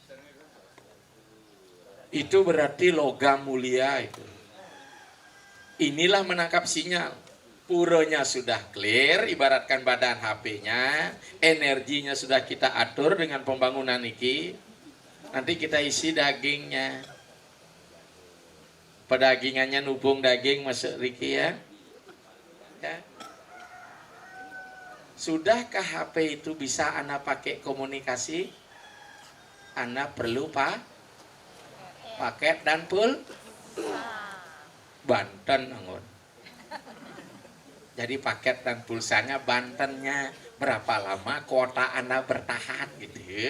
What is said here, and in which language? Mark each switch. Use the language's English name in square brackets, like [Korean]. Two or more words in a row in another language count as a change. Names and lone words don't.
[Indonesian] Itu berarti logam mulia itu. Inilah menangkap sinyal. Puronya sudah clear, ibaratkan badan HP-nya, energinya sudah kita atur dengan pembangunan ini. Nanti kita isi dagingnya. Pedagingannya nubung daging masuk Riki ya. Sudahkah HP itu bisa Anda pakai komunikasi? Anda perlu paket dan Banten angon. Jadi paket dan pulsanya Bantennya berapa lama kuota Anda bertahan gitu.